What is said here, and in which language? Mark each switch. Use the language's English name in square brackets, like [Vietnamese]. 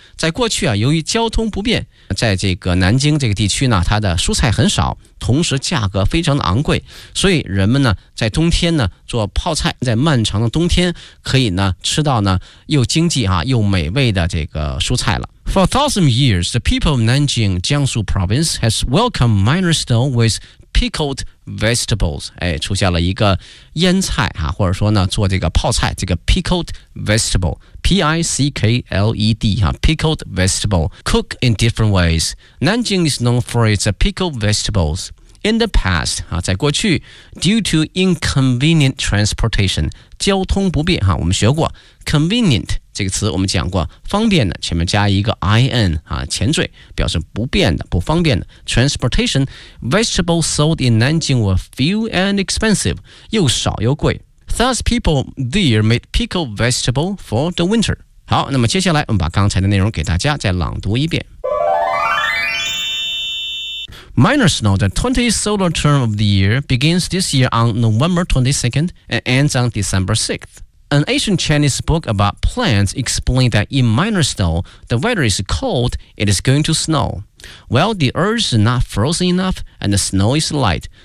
[Chinese] 在过去啊，由于交通不便，在这个南京这个地区呢，它的蔬菜很少，同时价格非常的昂贵，所以人们呢，在冬天呢做泡菜，在漫长的冬天可以呢吃到呢又经济啊又美味的这个蔬菜了。 [English] For a thousand years, the people of Nanjing, Jiangsu province has welcomed minor snow with pickled vegetables. [Chinese] 哎，出现了一个腌菜啊，或者说呢做这个泡菜，这个 pickled vegetable, P-I-C-K-L-E-D, pickled vegetable, cook in different ways. [English] Nanjing is known for its pickled vegetables. In the past, 在过去 due to inconvenient transportation, 交通不便，我们学过 convenient 这个词，我们讲过方便的，前面加一个 in, 前缀表示不便的，不方便的 transportation, vegetables sold in Nanjing were few and expensive, 又少又贵。 Thus, people there made pickled vegetables for the winter. [Chinese] 好，那么接下来我们把刚才的内容给大家再朗读一遍。 [English] Minor snow, the 20th solar term of the year, begins this year on November 22nd and ends on December 6th. An ancient Chinese book about plants explained that in minor snow, the weather is cold, it is going to snow. Well, the earth is not frozen enough and the snow is light.